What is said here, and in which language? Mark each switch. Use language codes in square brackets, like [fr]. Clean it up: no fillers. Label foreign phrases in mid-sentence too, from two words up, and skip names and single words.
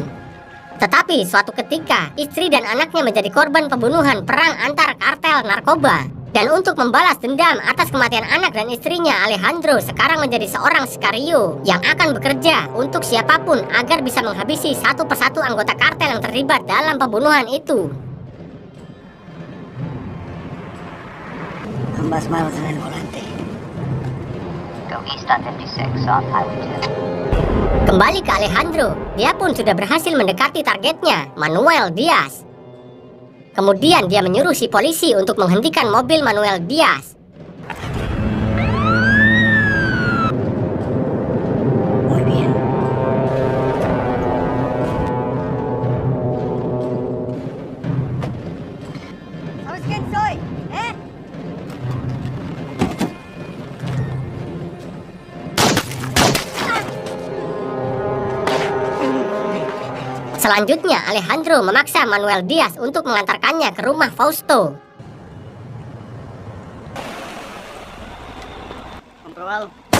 [id] Tetapi suatu ketika, istri dan anaknya menjadi korban pembunuhan perang antar kartel narkoba. Dan untuk membalas dendam atas kematian anak dan istrinya, Alejandro sekarang menjadi seorang sicario yang akan bekerja untuk siapapun agar bisa menghabisi satu persatu anggota kartel yang terlibat dalam pembunuhan itu. [es] Ambas manos en el volante. [en] Go east on 56 off Highway 2. [id] Kembali ke Alejandro, dia pun sudah berhasil mendekati targetnya, Manuel Diaz. Kemudian dia menyuruh si polisi untuk menghentikan mobil Manuel Diaz. [es] Muy bien. ¿Sabes quién soy? ¿Eh? [id] Selanjutnya, Alejandro memaksa Manuel Diaz untuk mengantarkannya ke rumah Fausto. [es] Comprobado.